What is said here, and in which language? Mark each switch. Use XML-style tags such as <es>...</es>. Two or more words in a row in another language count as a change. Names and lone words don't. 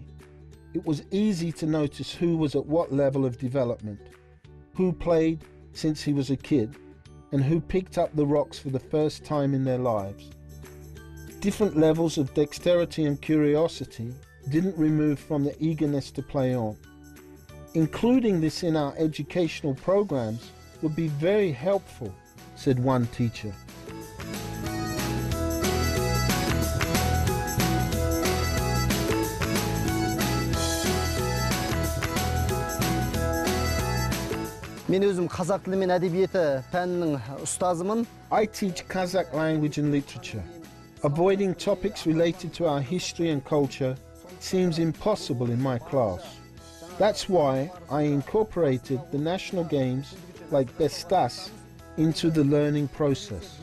<en>It was easy to notice who was at what level of development, who played since he was a kid, and who picked up the rocks for the first time in their lives. Different levels of dexterity and curiosity didn't remove from the eagerness to play on. Including this in our educational programs would be very helpful, said one teacher.</en> <kk>Мен өзім қазақ тілі мен әдебиеті пәнінің ұстазымын.</kk> <en>I teach Kazakh language and literature. Avoiding topics related to our history and culture seems impossible in my class. That's why I incorporated the national games like Bestus into the learning process.</en>